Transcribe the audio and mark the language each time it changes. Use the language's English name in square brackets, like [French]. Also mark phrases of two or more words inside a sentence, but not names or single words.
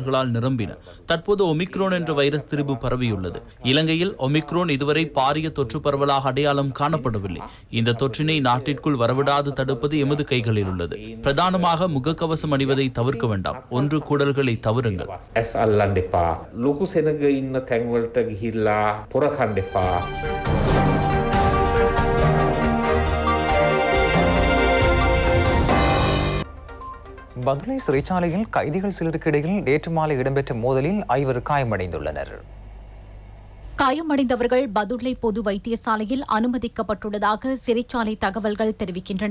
[Tamil] தற்போது ஒமிக்ரோன் என்ற வைரஸ் திரிபு பரவி பரவியுள்ளது. இலங்கையில் ஒமிக்ரோன் இதுவரை பாரிய தொற்று பரவலாக அடையாளம் காணப்படவில்லை. இந்த தொற்றினை நாட்டிற்குள் வரவிடாது தடுப்பது எமது கைகளில் உள்ளது. பிரதானமாக முகக்கவசம் அணிவதை தவிர்க்க வேண்டாம். ஒன்று கூடல்களை தவிருங்கள். [Sinhala] ලොකු සෙනග ඉන්න තැන්වලට ගිහිල්ලා පොර කන්න එපා. [Tamil] பதுளை சிறைச்சாலையில் கைதிகள் சிலருக்கு இடையில் நேற்று மாலை இடம்பெற்ற மோதலில் 5 காயமடைந்துள்ளனர். காயமடைந்தவர்கள் பதுளை பொது வைத்தியசாலையில் அனுமதிக்கப்பட்டுள்ளதாக சிறைச்சாலை தகவல்கள் தெரிவிக்கின்றன.